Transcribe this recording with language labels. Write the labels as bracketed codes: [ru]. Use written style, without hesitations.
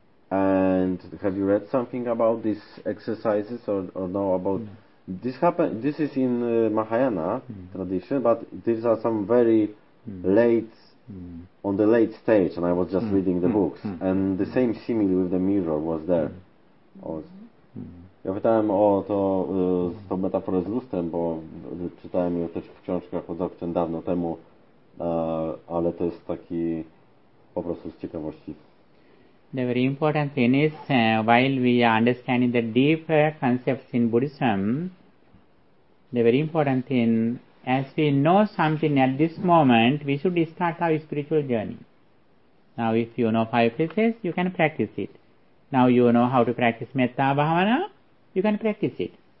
[en] And have you read something about these exercises or know about this? This is in Mahayana tradition, but these are some very late, on the late stage, and I was just reading the books. And the same simile with the mirror was there. [pl] Ja pytałem o to, tą metaforę z lustrem, bo czytałem ją też w książkach od Dzogchen dawno temu, ale to jest taki po prostu z ciekawości. [en] The very important thing is, while we are understanding the deeper concepts in Buddhism, the very important thing, as we know something at this moment, we should start our spiritual journey. Now, if you know five places, you can practice it. Now, you know how to practice Metta Bhavana, you can practice it.